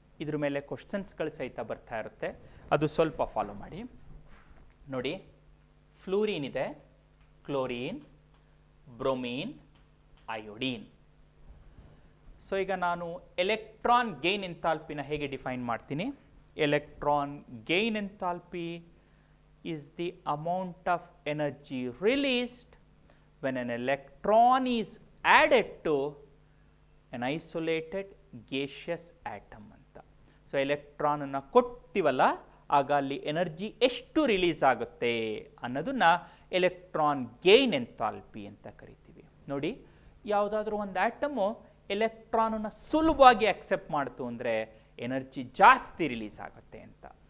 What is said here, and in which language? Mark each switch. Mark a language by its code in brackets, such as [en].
[kn] ಇದ್ರ ಮೇಲೆ ಕ್ವಶನ್ಸ್ಗಳು ಸಹಿತ ಬರ್ತಾ ಇರುತ್ತೆ, ಅದು ಸ್ವಲ್ಪ ಫಾಲೋ ಮಾಡಿ. ನೋಡಿ, ಫ್ಲೋರಿನ್ ಇದೆ, ಕ್ಲೋರಿನ್, ಬ್ರೋಮೀನ್, ಅಯೋಡೀನ್. ಸೊ ಈಗ ನಾನು ಎಲೆಕ್ಟ್ರಾನ್ ಗೇನ್ ಎಂಥಾಲ್ಪಿನ ಹೇಗೆ ಡಿಫೈನ್ ಮಾಡ್ತೀನಿ? [en] Electron gain enthalpy is the amount of energy released when an electron is added to an isolated gaseous atom ಅಂತ. [kn] ಸೊ ಎಲೆಕ್ಟ್ರಾನನ್ನು ಕೊಟ್ಟಿವಲ್ಲ, ಆಗ ಅಲ್ಲಿ ಎನರ್ಜಿ ಎಷ್ಟು ರಿಲೀಸ್ ಆಗುತ್ತೆ ಅನ್ನೋದನ್ನ ಎಲೆಕ್ಟ್ರಾನ್ ಗೇನ್ ಎಂಥಾಲ್ಪಿ ಅಂತ ಕರಿತೀವಿ. ನೋಡಿ, ಯಾವುದಾದ್ರೂ ಒಂದು ಆಟಮು ಎಲೆಕ್ಟ್ರಾನನ್ನು ಸುಲಭವಾಗಿ ಅಕ್ಸೆಪ್ಟ್ ಮಾಡ್ತು ಅಂದರೆ ಎನರ್ಜಿ ಜಾಸ್ತಿ ರಿಲೀಸ್ ಆಗುತ್ತೆ ಅಂತ.